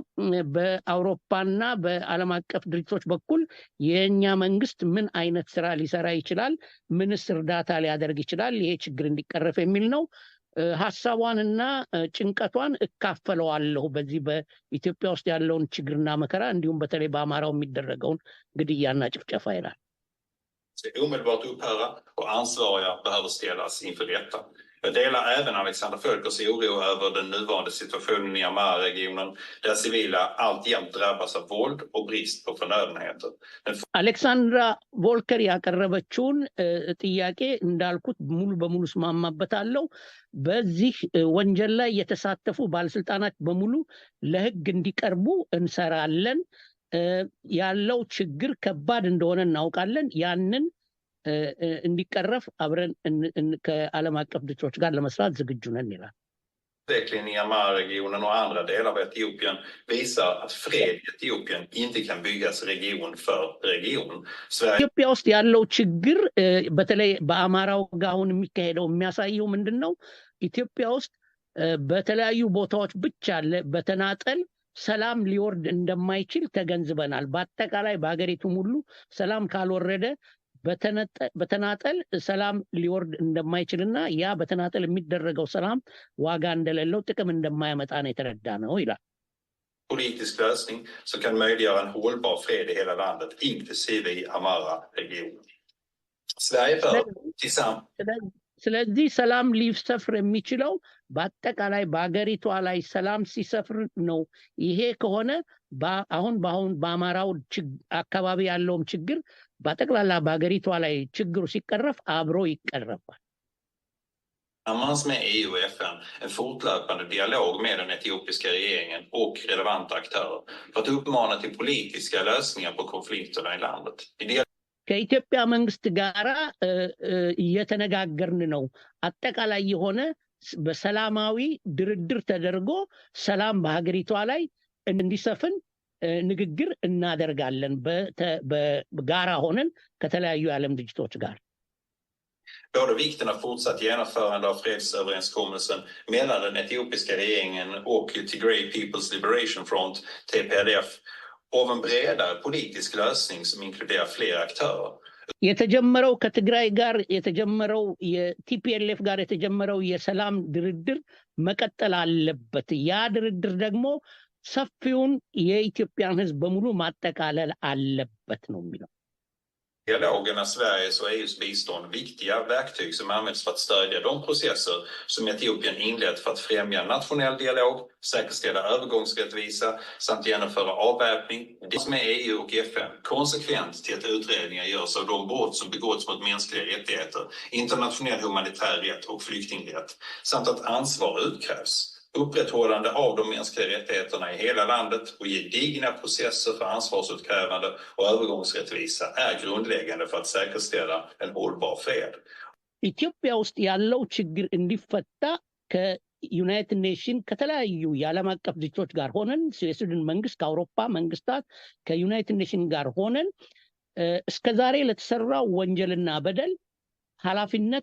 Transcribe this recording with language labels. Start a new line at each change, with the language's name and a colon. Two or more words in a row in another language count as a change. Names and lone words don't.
Amharic: በአውሮፓና በዓለም አቀፍ ድርጅቶች በኩል የኛ መንግስት ምን አይነት ስራ ሊሰራ ይችላል፣ ምንስ እርዳታ ሊያደርግ ይችላል ይሄ ችግር እንዲቀረፍ የሚል ነው። ሐሳቧንና ጭንቀቷን እካፈለዋለሁ በዚህ በኢትዮጵያ ውስጥ ያለውን ችግርና መከራ እንዲሁም በተለይ በአማራው የሚደረገውን ግድያና ጭፍጨፋ ይላል።
Swedish: omedelbart upphöra och ansvariga behöver ställas inför rätta. Jag delar även Alexandra Fölkers oro över den nuvarande situationen i Amhara-regionen där civila alltjämt drabbas av våld och brist på förnödenheter.
Amharic: አሌክሳንድራ ቮልከር ያቀረበችውን ጥያቄ እንዳልኩት ሙሉ በሙሉ ስማማበታለሁ። በዚህ ወንጀል ላይ የተሳተፉ ባለስልጣናት በሙሉ ለህግ እንዲቀርቡ እንሰራለን። ያለው ችግር ከባድ እንደሆነ እናውቃለን። ያንን እንዲቀረፍ አብረን ከዓለም አቀፍ ድርጅቶች ጋር ለመስራት ዝግጁ ነን ይላል።
Swedish: Utvecklingen i Amhara-regionen och andra delar av Etiopien visar att fred i Etiopien inte kan byggas region för region.
Amharic: ኢትዮጵያ ውስጥ ያለው ችግር በተለይ በአማራው ጋር አሁን የሚካሄደው የሚያሳየው ምንድነው? ኢትዮጵያ ውስጥ በተለያዩ ቦታዎች ብቻ በተናጠል ሰላም ሊወርድ እንደማይችል ተገንዝበናል። በአጠቃላይ በአገሪቱ ሁሉ ሰላም ካልወረደ በተናጠል ሰላም ሊወርድ እንደማይችልና ያ በተናጠል የሚደረገው ሰላም ዋጋ እንደሌለው ጥቅም እንደማያመጣ ነው የተረዳነው ይላል።
Swedish: Politisk lösning som kan möjliggöra en hållbar fred i hela landet inklusive i Amhara-regionen. Sverige bör tillsammans
Amharic: ስለዚህ ሰላም ሊሰፍር የሚችለው በአጠቃላይ በአገሪቷ ላይ ሰላም ሲሰፍር ነው። ይሄ ከሆነ አሁን በአማራው አካባቢ ያለውም ችግር በአጠቃላይ በአገሪቷ ላይ ችግሩ ሲቀረፍ አብሮ ይቀረፋል።
Swedish: Tillsammans med EU och FN en fortlöpande dialog med den etiopiska regeringen och relevanta aktörer för att uppmana till politiska lösningar på konflikterna i landet.
Amharic: ከኢትዮጵያ መንግስት ጋራ እየተነጋገርን ነው። አጠቃላይ የሆነ በሰላማዊ ድርድር ተደርጎ ሰላም በሀገሪቷ ላይ እንዲሰፍን ንግግር እናደርጋለን በጋራ ሆነን ከተለያዩ ዓለም ድርጅቶች ጋር።
Swedish: Både vikten av fortsatt genomförande av fredsöverenskommelsen mellan den etiopiska regeringen och Tigray People's Liberation Front, TPLF, av en bredare politisk lösning som inkluderar fler aktörer.
Amharic: የተጀመረው ከትግራይ ጋር የተጀመረው የቲፒኤልኤፍ ጋር የተጀመረው የሰላም ድርድር መቀጠል አለበት። ያ ድርድር ደግሞ ሰፊውን የኢትዮጵያን ህዝብ በሙሉ ማጠቃለል አለበት ነው የሚለው።
Swedish: Dialogen är Sveriges och EUs bistånd viktiga verktyg som används för att stödja de processer som Etiopien inlett för att främja nationell dialog, säkerställa övergångsrättvisa samt genomföra avväpning. Det med EU och FN konsekvent till att utredningar görs av de brott som begåtts mot mänskliga rättigheter, internationell humanitär rätt och flyktingrätt samt att ansvar utkrävs. Upprätthållande av de mänskliga rättigheterna i hela landet och gedigna processer för ansvarsutkrävande och övergångsrättvisa är grundläggande för att säkerställa en hållbar fred.
Amharic: ኢትዮጵያ ውስጥ ያለው ችግር እንዲፈታ ከዩናይትድ ኔሽን ከተለያዩ የዓለም አቀፍ ድርጅቶች ጋር ሆነን የሱዳን መንግስት ከአውሮፓ መንግስታት ከዩናይትድ ኔሽን ጋር ሆነን እስከዛሬ ለተሰራው ወንጀልና በደል ኃላፊነት